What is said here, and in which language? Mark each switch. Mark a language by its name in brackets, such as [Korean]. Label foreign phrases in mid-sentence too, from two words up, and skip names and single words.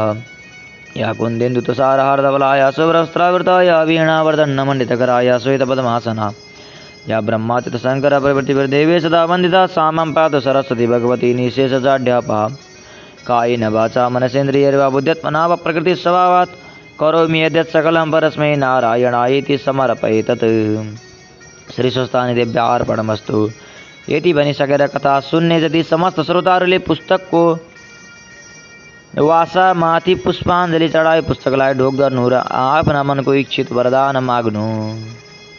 [Sanskrit] या कुन्देन्दु तुषारहारधवलाया शुभ्रवस्त्रावृताय वीणावर्धन्नमण्डितकराय श्वेतपद्मासना या ब्रह्माच्युत शङ्कर प्रभृतिर्देवे सदा वन्दिता सा मां पातु सरस्वती भगवती निशेषजाड्यापहा। कायेन वाचा मनसेन्द्रियैर्वा बुद्ध्यात्मना वा प्रकृति स्वभावात् करोमि यद्यत् सकलं परस्मै नारायणायेति समर्पयेतत्। श्री स्वस्थानी देव्यार्पणमस्तु। [Nepali] यति भनिसकेर कथा सुन्ने जति समस्त श्रोताहरूले पुस्तकको वासामाथि पुष्पाञ्जली चढाई पुस्तकलाई ढोक गर्नु र आफ्ना मनको इच्छित वरदान माग्नु।